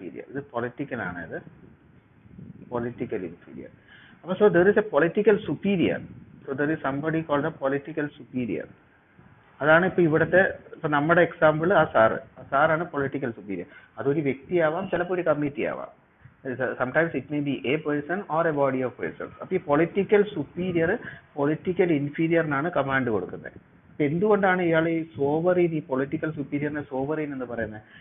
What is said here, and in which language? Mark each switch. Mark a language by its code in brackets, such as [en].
[ml] ഇത് പൊളിറ്റിക്കൽ ആണ്, ഇത് പൊളിറ്റിക്കൽ ഇൻഫീരിയർ. [en] അപ്പൊ so there is a political superior. So there is somebody called a political superior. [ml] അതാണ് ഇപ്പൊ ഇവിടുത്തെ, ഇപ്പൊ നമ്മുടെ എക്സാമ്പിൾ ആ സാറാണ് പൊളിറ്റിക്കൽ സുപ്പീരിയർ. അതൊരു വ്യക്തിയാവാം, ചിലപ്പോൾ ഒരു കമ്മിറ്റി ആവാം. [en] Sometimes it may be a person or a body of persons. [ml] അപ്പൊ ഈ പൊളിറ്റിക്കൽ സുപ്പീരിയർ പൊളിറ്റിക്കൽ ഇൻഫീരിയറിനാണ് കമാൻഡ് കൊടുക്കുന്നത്. അപ്പൊ എന്തുകൊണ്ടാണ് ഇയാൾ ഈ സോവറീൻ, ഈ പൊളിറ്റിക്കൽ സുപ്പീരിയറിനെ സോവറീൻ എന്ന് പറയുന്നത്?